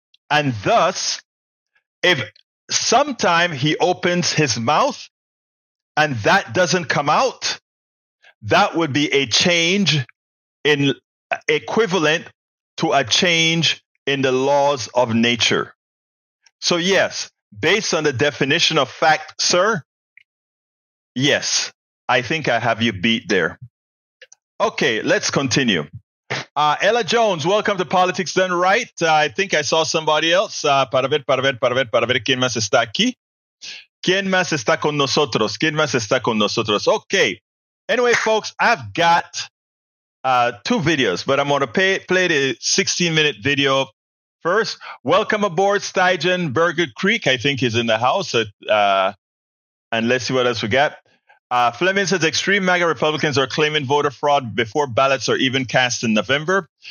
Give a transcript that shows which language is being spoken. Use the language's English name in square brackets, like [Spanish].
[English] And thus, if sometime he opens his mouth and that doesn't come out, that would be a change in equivalent to a change in the laws of nature. So yes, based on the definition of fact, sir, yes, I think I have you beat there. Okay, let's continue. Ella Jones, welcome to Politics Done Right. I think I saw somebody else. [Spanish] Para ver quién más está aquí. ¿Quién más está con nosotros? ¿Quién más está con nosotros? [English] Okay. Anyway, folks, I've got 2 videos, but I'm going to play the 16-minute video first. Welcome aboard, Stygen Burger Creek. I think he's in the house. And let's see what else we got. Fleming says extreme MAGA Republicans are claiming voter fraud before ballots are even cast in November.